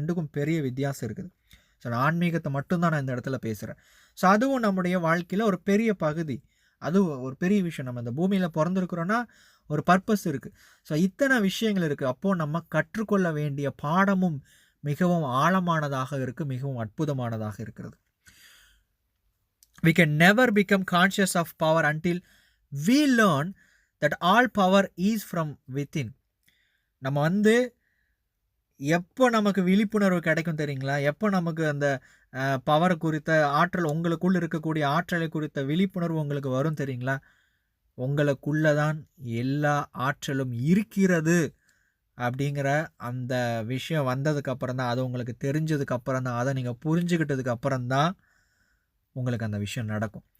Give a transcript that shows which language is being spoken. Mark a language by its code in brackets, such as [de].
[ta] ரெண்டுக்கும் பெரிய வித்தியாசம் இருக்குது. ஸோ நான் ஆன்மீகத்தை மட்டும்தான் நான் இந்த இடத்துல பேசுகிறேன். ஸோ அதுவும் நம்முடைய வாழ்க்கையில் ஒரு பெரிய பகுதி, அது ஒரு பெரிய விஷயம். நம்ம இந்த பூமியில் பிறந்திருக்கிறோன்னா ஒரு பர்பஸ் இருக்குது. ஸோ இத்தனை விஷயங்கள் இருக்குது. அப்போது நம்ம கற்றுக்கொள்ள வேண்டிய பாடமும் மிகவும் ஆழமானதாக இருக்குது, மிகவும் அற்புதமானதாக இருக்கிறது. [en] We can never become conscious of power until we learn that all power is from within. [ta] நம்ம வந்து எப்போ நமக்கு விழிப்புணர்வு கிடைக்கும் தெரியுங்களா? எப்போ நமக்கு அந்த பவர் குறித்த ஆற்றல், உங்களுக்குள் இருக்கக்கூடிய ஆற்றலை குறித்த விழிப்புணர்வு உங்களுக்கு வரும் தெரியுங்களா? உங்களுக்குள்ளே தான் எல்லா ஆற்றலும் இருக்கிறது அப்படிங்கிற அந்த விஷயம் வந்ததுக்கப்புறம் தான், அது உங்களுக்கு தெரிஞ்சதுக்கப்புறம் தான், அதை நீங்கள் புரிஞ்சுக்கிட்டதுக்கு அப்புறம் தான் உங்களுக்கு அந்த விஷயம் நடக்கும்.